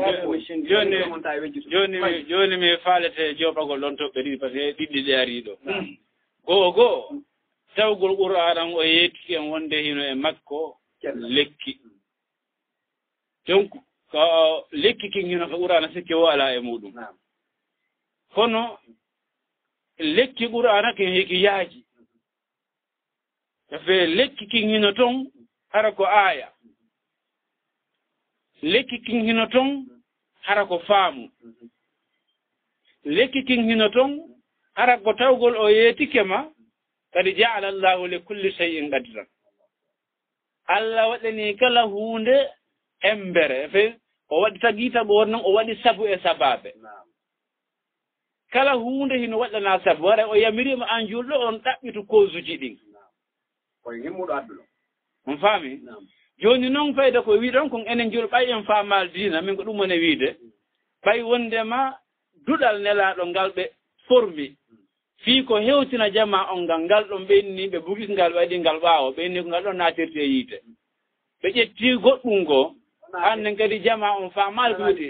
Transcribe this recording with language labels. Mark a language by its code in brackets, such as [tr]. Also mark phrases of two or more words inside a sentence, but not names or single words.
[ff] joni mi faalete joɓagol ɗon toɓɓe ɗiɗi [fr] par ce que [ff] ɗiɗɗi ɗe ari ɗo goo tawgol qur'an o yettiki en wonde hino e makko lekki donc ko lekki kin hino ko qur'ana sikki o ala e muɗum kono lekki qur'ana kin heki yaaji tafe lekki kin hino ton hara ko aya lekki kin hino ton hara ko faamu lekki kin hino ton hara ko tawgol o yettike ma kadi [ar] جعل الله لكل شيء قدرا [ff] Allah waɗani kala hunde embere fe o waɗi tagita go non o waɗi sabu e sababe kala hunde hino waɗana sabu wara o yamirima an julɗo on ɗaɓɓitu kosuji ɗin koye himmuɗo adduɗo on faami joni noon fayda ko wiɗon kon enen julɗo ɓay en faamal diina min ko ɗum woni wiide ɓay wondema duɗal nelaɗo ngal ɓe formi fii ko hewtina jama on ngal ɗon ɓenni ɓe bugis ngal waɗi ngal ɓaawo ɓenni ko ngal ɗon naatirte yiite ɓe ƴetti goɗɗum ngo annen kadi jama on faamaali ko wiyete